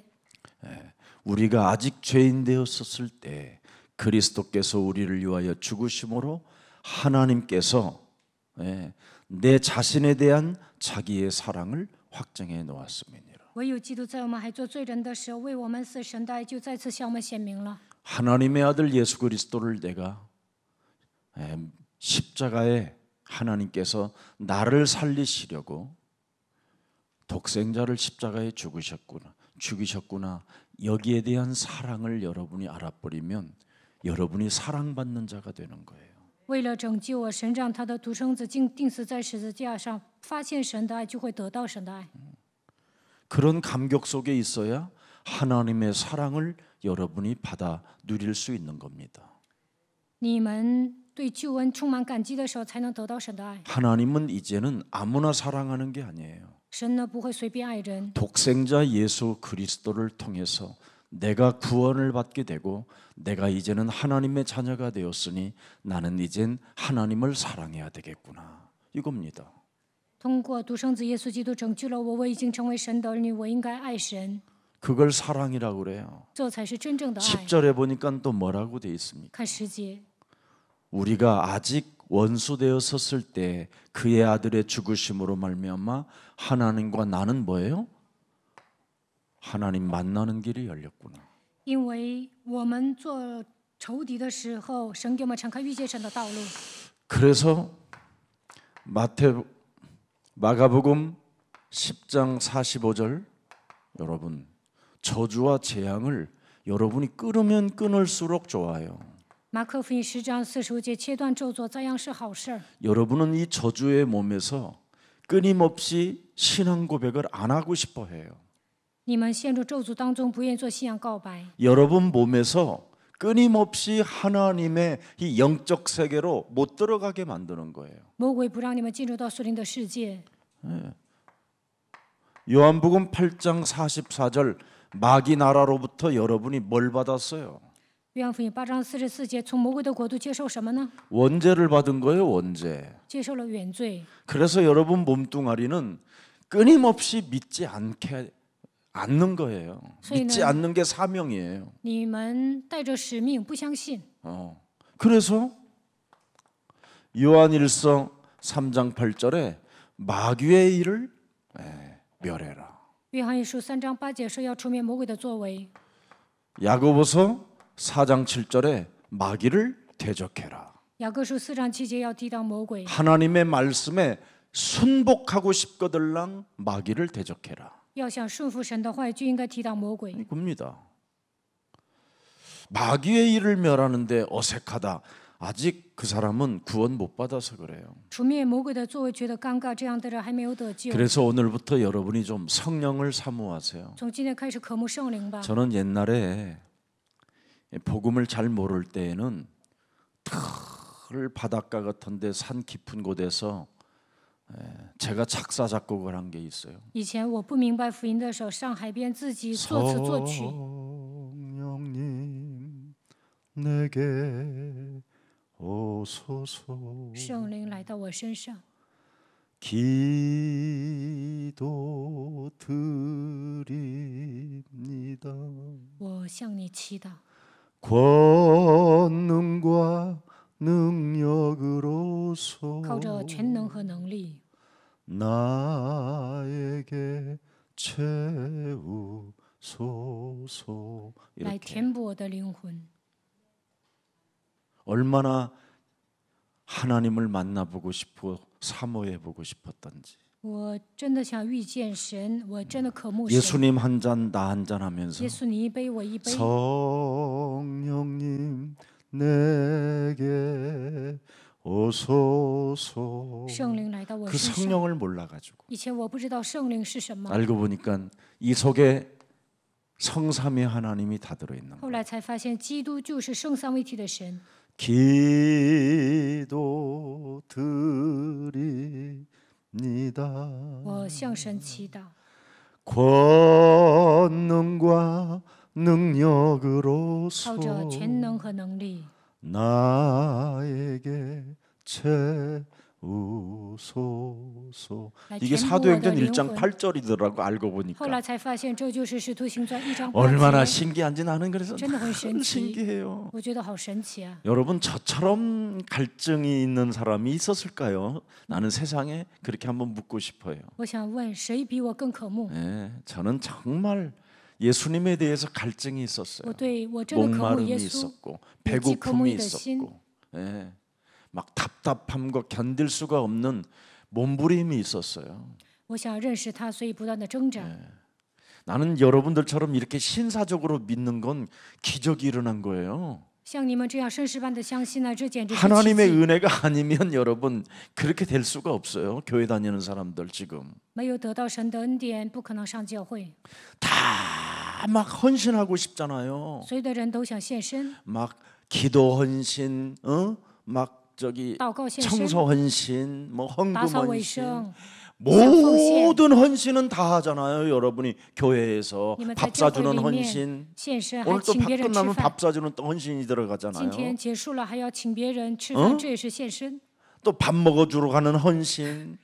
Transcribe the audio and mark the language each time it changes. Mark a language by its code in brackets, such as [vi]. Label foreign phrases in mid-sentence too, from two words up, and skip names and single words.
[ko] 우리가 아직 죄인 되었었을 때 그리스도께서 우리를 위하여 죽으심으로 하나님께서 내 자신에 대한 자기의 사랑을 확정해 놓았습니다. [zh] 唯有基督在我们还做罪人的时候，为我们死，神的爱就再次向我们显明了。 [ko] 하나님의 아들 예수 그리스도를 내가 십자가에 하나님께서 나를 살리시려고 독생자를 십자가에 죽이셨구나. 여기에 대한 사랑을 여러분이 알아버리면 여러분이 사랑받는 자가 되는 거예요. [zh] 为了拯救我，神让他的独生子钉死在十字架上，发现神的爱，就会得到神的爱。 [ko] 그런 감격 속에 있어야 하나님의 사랑을 여러분이 받아 누릴 수 있는 겁니다. [zh] 你们对救恩充满感激的时候，才能得到神的爱。 [ko] 하나님은 이제는 아무나 사랑하는 게 아니에요. [zh] 神呢不会随便爱人， [ko] 독생자 예수 그리스도를 통해서 내가 구원을 받게 되고 내가 이제는 하나님의 자녀가 되었으니 나는 이젠 하나님을 사랑해야 되겠구나. 이겁니다. [zh] 通过独生子耶稣基督拯救了我，我已经成为神的儿女，我应该爱神， [ko] 그걸 사랑이라고 그래요. [zh] 这才是真正的爱。 [ko] 10절에 보니까 또 뭐라고 돼 있습니까? [zh] 看10节， [ko] 우리가 아직 원수 되었었을 때 그의 아들의 죽으심으로 말미암아 하나님과 나는 뭐예요? 하나님 만나는 길이 열렸구나. [zh] 因为我们做仇敌的时候，神给我们敞开遇见神的道路。 [ko] 그래서 마가복음 10장 45절 여러분 저주와 재앙을 여러분이 끊으면 끊을수록 좋아요. [zh] 马可福音10章45节，切断咒诅，这样是好事儿。 [ko] 여러분은 이 저주의 몸에서 끊임없이 신앙 고백을 안 하고 싶어 해요. [zh] 你们陷入咒诅当中，不愿意做信仰告白。 [ko] 여러분 몸에서 끊임없이 하나님의 이 영적 세계로 못 들어가게 만드는 거예요. [zh] 魔鬼不让你们进入到属灵的世界。 [ko] 요한복음 8장 44절 마귀 나라로부터 여러분이 뭘 받았어요? [zh] 约翰福音8章44节，从魔鬼的国度接受什么呢？ [ko] 원죄를 받은 거예요, 원죄. [zh] 接受了原罪。 [ko] 그래서 여러분 몸뚱아리는 끊임없이 믿지 않는 거예요. 믿지 않는 게 사명이에요. [zh] 你们带着使命，不相信。 [ko] 그래서 요한일서 3장 8절에 마귀의 일을 멸해라. [zh] 约翰一书3章8节说要除灭魔鬼的作为。 [ko] 야고보서 4장 7절에 마귀를 대적해라. [zh] 雅各书4章7节要抵挡魔鬼。 [ko] 하나님의 말씀에 순복하고 싶거들랑 마귀를 대적해라. [zh] 要想顺服神的话，就应该抵挡魔鬼。 [ko] 이겁니다. 마귀의 일을 멸하는데 어색하다. 아직 그 사람은 구원 못 받아서 그래요. [zh] 除灭魔鬼的作为觉得尴尬，这样的人还没有得救。 [ko] 그래서 오늘부터 여러분이 좀 성령을 사모하세요. [zh] 从今天开始渴慕圣灵吧。 [ko] 저는 옛날에 복음을 잘 모를 때에는 털 바닷가 같은데 산 깊은 곳에서 제가 작사 작곡을 한 게 있어요. [zh] 以前我不明白福音的时候，上海边自己作词作曲。 [ko] 성령님 내게 오소서 [zh] 圣灵来到我身上， [ko] 기도 드립니다. [zh] 我向你祈祷， [ko] 권능과 능력으로서 [zh] 靠着全能和能力， [ko] 나에게 채우소서. [zh] 来 [ko] 이렇게 [zh] 填补我的灵魂。 [ko] 얼마나 하나님을 만나보고 싶고 사모해보고 싶었던지. [zh] 我真的想遇见神，我真的渴慕神。 [ko] 예수님 한 잔 나 한 잔 하면서 [zh] 耶稣，你一杯，我一杯。 [ko] 성령님 내게 오소서. [zh] 圣灵来到我 [ko] 그 [zh] 身上。 [ko] 성령을 몰라가지고 [zh] 以前我不知道圣灵是什么， [ko] 알고 보니까 이 속에 성삼위 하나님이 다 들어있는 [zh] 后 [ko] 거예요. [zh] 来才发现基督就是圣三位一体的神。 [ko] 기도드립니다. [zh] 我向神祈祷， [ko] 권능과 능력으로서 [zh] 靠着全能和能力， [ko] 나에게 채우소서. [zh] 来 [ko] 이게 [zh] 填补我的 [ko] 사도행전 [zh] 灵 [ko] 1장 [zh] 魂。 [ko] 8절이더라고 알고 [zh] 后 [ko] 보니까. [zh] 来才发现这就是《使徒行传》1章8 [ko] 얼마나 [zh] 节， [ko] 신기한지 나는 그래서 [zh] 真的很神 [ko] 늘 [zh] 奇， [ko] 신기해요. [zh] 我觉得好神奇啊！ [ko] 여러분 저처럼 갈증이 있는 사람이 있었을까요? 나는 세상에 그렇게 한번 묻고 싶어요. [zh] 我想问，谁比我更渴慕？ [ko] 네, 저는 정말 예수님에 대해서 갈증이 있었어요. [zh] 我对我真的渴慕 [ko] 목마름이 [zh] 耶稣， [ko] 있었고 [zh] 有饥渴慕 [ko] 배고픔이 [zh] 义的心， [ko] 있었고 예, 막 답답함과 견딜 수가 없는 몸부림이 있었어요. [zh] 我想认识他，所以不断的挣扎。 [ko] 나는 여러분들처럼 이렇게 신사적으로 믿는 건 기적이 일어난 거예요. [zh] 像你们这样绅士般的相信呢，这简直是奇 [ko] 하나님의 [zh] 迹。 [ko] 은혜가 아니면 여러분 그렇게 될 수가 없어요. 교회 다니는 사람들 지금 [zh] 没有得到神的恩典，不可能上教会。 [ko] 다 막 헌신하고 싶잖아요. [zh] 所有的人都想献身， [ko] 막 기도 헌신, 막 저기 [zh] 祷告献身， [ko] 청소 헌신, 뭐 헌금 [zh] 打扫卫 [ko] 헌신, [zh] 生。 [ko] 모든 헌신은 다 하잖아요. 여러분이 교회에서 [zh] 你们在 [ko] 밥 [zh] 教会 [ko] 사주는 [zh] 里面 [ko] 헌신, [zh] 献身，还 [ko] 오늘 또 [zh] 请别 [ko] 밥 [zh] 人吃 [ko] 끝나면 [zh] 饭。 [ko] 밥 사주는 또 헌신이 [zh] 今 [ko] 들어가잖아요. [zh] 天结束了，还要请别人吃饭，这也是献身。 [ko] 또 밥 먹어주러 가는 헌신,